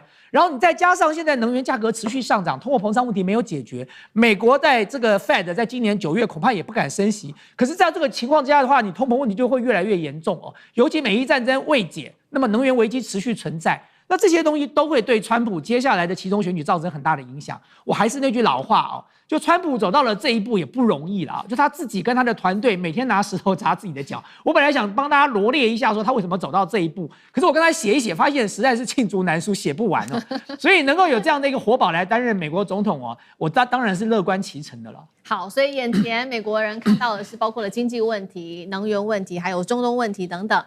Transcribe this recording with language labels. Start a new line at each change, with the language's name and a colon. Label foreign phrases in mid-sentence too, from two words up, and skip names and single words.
Chinese: 然後你再加上現在能源價格持續上漲，通貨膨脹問題沒有解決，美國在這個 Fed 在今年9月恐怕也不敢升息。可是在這個情況之下的話，你通膨問題就會越來越嚴重哦。尤其美伊戰爭未解，那麼能源危機持續存在。那這些東西都會對川普接下來的期中選舉造成很大的影響。我還是那句老話哦，就川普走到了這一步也不容易了，就他自己跟他的团隊每天拿石頭砸自己的腳。我本來想幫大家羅列一下說他為什麼走到這一步，可是我跟他寫一寫，發現實在是罄竹難書，寫不完哦。所以能夠有這樣的一個活寶來擔任美國總統哦，我當然是樂觀其成的了。好，所以眼前美國人看到的是包括了經濟問題、能源問題，還有中東問題等等。